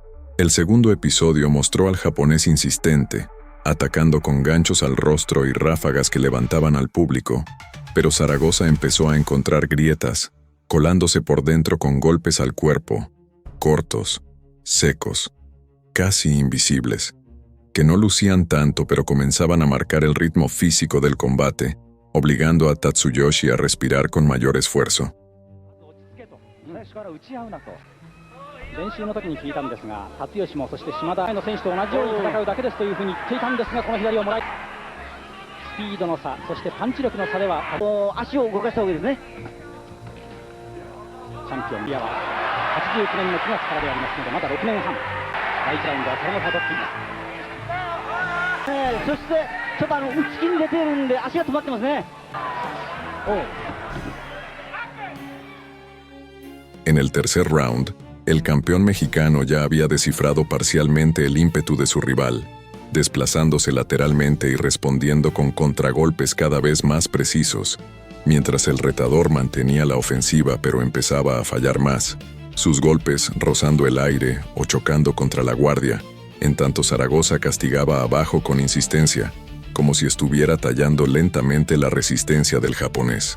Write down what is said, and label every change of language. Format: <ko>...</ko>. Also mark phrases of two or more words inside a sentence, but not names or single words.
<es>El segundo episodio mostró al japonés insistente, atacando con ganchos al rostro y ráfagas que levantaban al público, pero Zaragoza empezó a encontrar grietas, colándose por dentro con golpes al cuerpo, cortos, secos, casi invisibles, que no lucían tanto pero comenzaban a marcar el ritmo físico del combate, obligando a Tatsuyoshi a respirar con mayor esfuerzo.</es> <ja>練習の時に聞いたんですが、辰吉もそして島田の選手と同じように戦うだけですというふうに言っていたんですが、この左をもらい、スピードの差、そしてパンチ力の差では足を動かしたわけですね。チャンピオンリアは89年の9月からでありますので、まだ6年半。第1ラウンドはサラゴサを取っています。そしてちょっと内気に出ているんで足が止まってますね。</ja> <es>En el tercer round, el campeón mexicano ya había descifrado parcialmente el ímpetu de su rival, desplazándose lateralmente y respondiendo con contragolpes cada vez más precisos, mientras el retador mantenía la ofensiva pero empezaba a fallar más, sus golpes rozando el aire o chocando contra la guardia, en tanto Zaragoza castigaba abajo con insistencia, como si estuviera tallando lentamente la resistencia del japonés.</es>